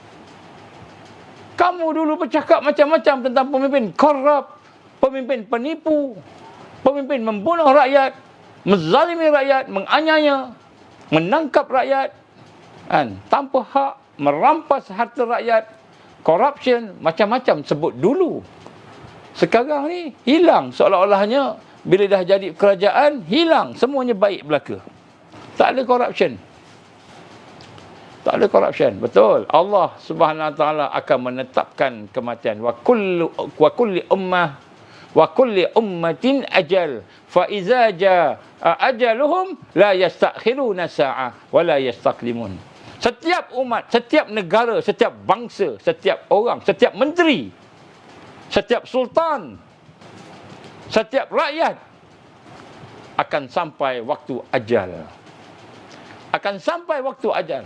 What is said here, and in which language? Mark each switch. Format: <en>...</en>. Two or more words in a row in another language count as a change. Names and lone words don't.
<ms>Kamu dulu bercakap macam-macam tentang pemimpin korup, pemimpin penipu, pemimpin membunuh rakyat, menzalimi rakyat, menganiaya, menangkap rakyat, tanpa hak, merampas harta rakyat, corruption, macam-macam sebut dulu. Sekarang ni hilang, seolah-olahnya bila dah jadi kerajaan, hilang, semuanya baik belaka. Tak ada corruption. Tak ada corruption. Betul.</ms> <ar>الله سبحانه وتعالى</ar> <ms>akan menetapkan kematian.</ms> <ar>ولكل أمة أجل. فإذا جاء أجلهم لا يستأخرون ساعة ولا يستقدمون.</ar> <ms>Setiap umat, setiap negara, setiap bangsa, setiap orang, setiap menteri, setiap sultan, setiap rakyat akan sampai waktu ajal. Akan sampai waktu ajal.</ms>